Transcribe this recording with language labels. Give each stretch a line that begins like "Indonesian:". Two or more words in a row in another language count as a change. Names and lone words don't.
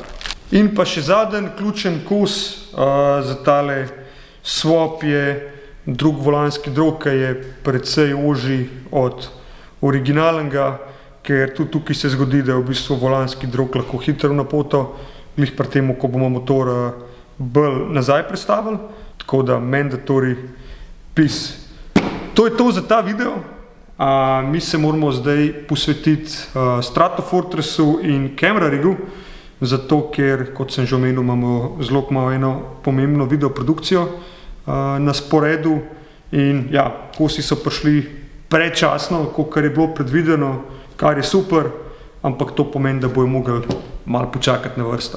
Slovenian: In pa še zadnji ključen kos za tale swap je drug volanski drog, ki je precej ožji od originalnega, ker tudi tukaj se zgodi, da je v bistvu volanski drog lahko hitro napoto, glih pri temu, ko bomo motor bolj nazaj prestavili, tako da
English: mandatory piece.
Slovenian: To je to za ta video. Mi se moramo zdaj posvetiti Stratofortressu in Camera Rigu, zato ker, kot sem že omenil, imamo zelo malo eno pomembno videoprodukcijo na sporedu in ja, kosi so prišli predčasno, kakor je bilo predvideno, kar je super, ampak to pomeni, da bojo mogli malo počakati na vrsto.